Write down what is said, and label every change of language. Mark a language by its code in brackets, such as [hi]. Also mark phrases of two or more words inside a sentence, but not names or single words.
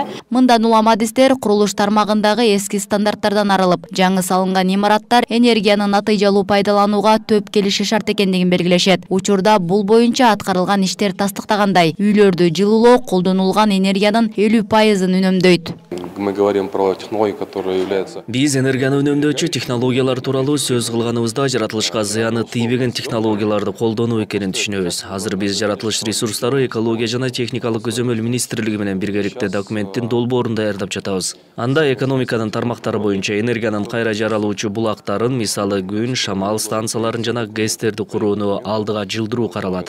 [ky] Мындан улам адистер курулуш тармагындагы эски стандарттардан арылып, жаңы салынган имараттар энергияны натыйжалуу пайдаланууга төп келиши шарт экендигин белгилешет. Учурда бул боюнча аткарылган иштер тастыктагандай, үйлөрдү жылуулоо колдонулган энергиянын 50%-ын үнөмдөйт. [ru] Мы говорим про технологии, которые являются. [ky] Биз энергияны үнөмдөөчү технологиялар тууралуу сөз кылганыбызда жаратылышка зыяны тийбеген технологияларды колдонуу экенин түшүнөбүз. Азыр биз жаратылыш ресурстары экология жана техникалык көзөмөл министрлиги менен биргеликте документтин долбоорун даярдап жатабыз. Анда экономиканын тармактары боюнча энергиянын кайра жаралуучу булактарын, мисалы күн, шамал станцияларын жана ГЭСтерди курууну алдыга жылдыруу каралат.